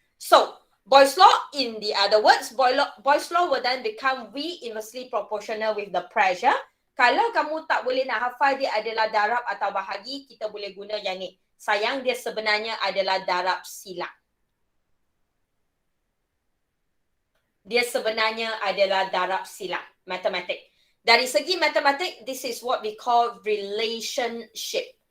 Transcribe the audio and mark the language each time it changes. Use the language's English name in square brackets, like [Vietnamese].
[English] So, Boyle's law, in the other words, Boyle's law will then become V inversely proportional with the pressure. [Malay] Kalau kamu tak boleh nak hafal dia adalah darab atau bahagi, kita boleh guna yang ni. Sayang, dia sebenarnya adalah darab silang. Dia sebenarnya adalah darab silang, matematik. Dari segi matematik, [English] this is what we call relationship.